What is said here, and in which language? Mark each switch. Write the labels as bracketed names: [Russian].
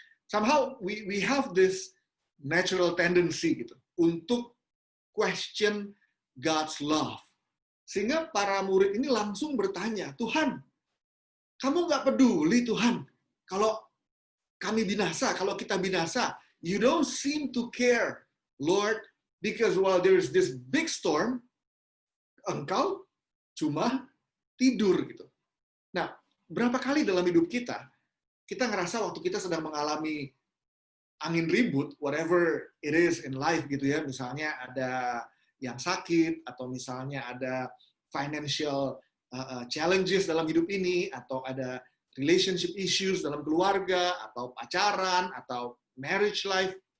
[English] Somehow we have this natural tendency [Indonesian] gitu untuk [English] question God's love. [Indonesian] Sehingga para murid ini langsung bertanya, "Tuhan, kamu nggak peduli Tuhan kalau kami binasa, kalau kita binasa. [English] You don't seem to care, Lord, because while there is this big storm, [Indonesian] engkau cuma tidur." gitu. Nah, berapa kali dalam hidup kita ngerasa waktu kita sedang mengalami angin ribut, [English] whatever it is in life [Indonesian] gitu ya, misalnya ada yang sakit, atau misalnya ada [English] financial challenges [Indonesian] dalam hidup ini, atau ada [English] relationship issues [Indonesian] dalam keluarga, atau pacaran, atau [English] marriage life.